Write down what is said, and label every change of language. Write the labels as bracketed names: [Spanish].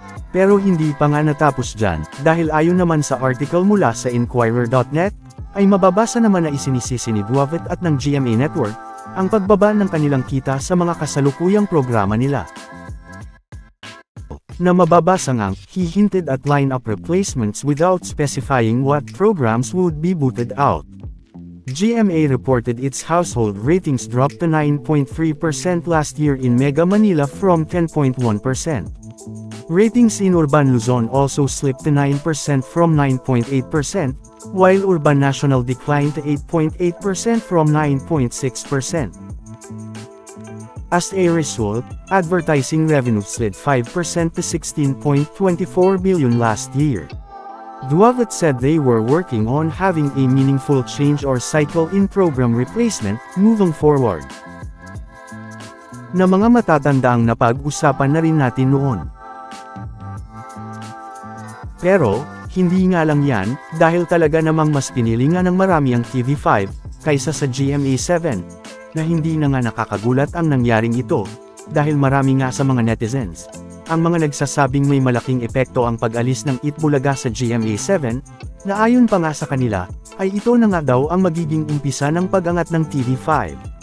[Filipino] Pero hindi pa nga natapos dyan, dahil ayon naman sa article mula sa Inquirer.net, ay mababasa naman na isinisisi ni Duavet at ng GMA Network, ang pagbaba ng kanilang kita sa mga kasalukuyang programa nila. Na mababasa ngang, [English] he hinted at lineup replacements without specifying what programs would be booted out. GMA reported its household ratings dropped to 9.3% last year in Mega Manila from 10.1%. Ratings in Urban Luzon also slipped to 9% from 9.8%, while Urban National declined to 8.8% from 9.6%. As a result, advertising revenue slid 5% to 16.24 billion last year. Duavet said they were working on having a meaningful change or cycle in program replacement, moving forward. [Filipino] Na mga matatandaang napag-usapan na rin natin noon. Pero, hindi nga lang yan, dahil talaga namang mas pinili nga ng marami ang TV5, kaysa sa GMA7. Na hindi na nga nakakagulat ang nangyaring ito, dahil marami nga sa mga netizens, ang mga nagsasabing may malaking epekto ang pag-alis ng Eat Bulaga sa GMA7, na ayon pa nga sa kanila, ay ito na nga daw ang magiging umpisa ng pag-angat ng TV5.